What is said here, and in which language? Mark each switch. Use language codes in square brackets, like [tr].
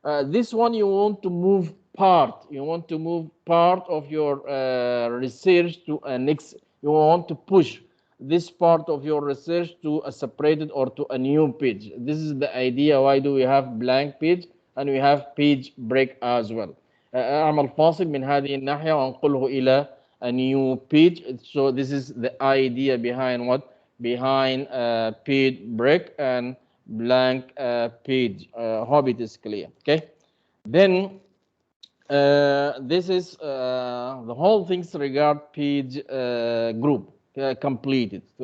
[en] This one you want to move part. You want to move part of your research to a next. You want to push this part of your research to a separated or to a new page. This is the idea. Why do we have blank page and we have page break as well? [ar] أعمل فاصل من هذه الناحية وأنقله إلى [en] a new page. So this is the idea behind what? Behind page break and blank page. Hope it is clear. Okay. Then this is the whole things regard page group completed.